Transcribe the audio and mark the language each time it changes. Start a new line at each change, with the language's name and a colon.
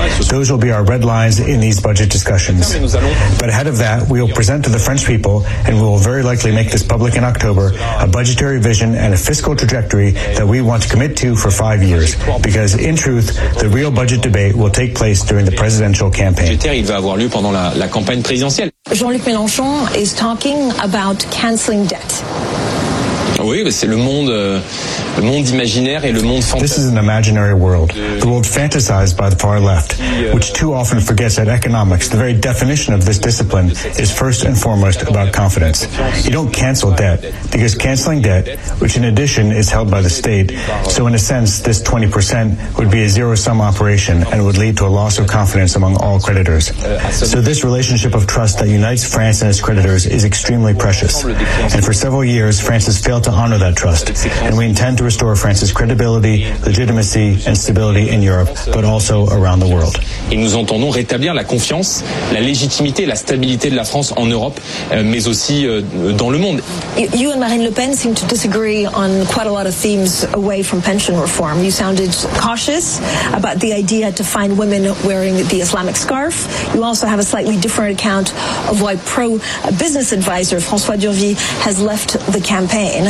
English: Those will be our red lines in these budget discussions. But ahead of that, we will present to the French people, and we will very likely make this public in October, a budgetary vision and a fiscal trajectory that we want to commit to for 5 years. Because in truth, the real budget debate will take place during the presidential campaign. Jean-Luc Mélenchon is talking about canceling debt.
French: Oui, c'est le monde imaginaire et le monde fantasme.
English: This is an imaginary world, the world fantasized by the far left, which too often forgets that economics, the very definition of this discipline, is first and foremost about confidence. You don't cancel debt, because canceling debt, which in addition is held by the state, so in a sense, this 20% would be a zero-sum operation and would lead to a loss of confidence among all creditors. So this relationship of trust that unites France and its creditors is extremely precious. And for several years, France has failed to honor that trust, and we intend to restore France's credibility, legitimacy, and stability in Europe, but also around the world.
French: Et nous entendons rétablir la confiance, la légitimité, la stabilité de la France en Europe, mais aussi dans le monde.
English: You and Marine Le Pen seem to disagree on quite a lot of themes away from pension reform. You sounded cautious about the idea to find women wearing the Islamic scarf. You also have a slightly different account of why pro-business advisor François Durvy has left the campaign.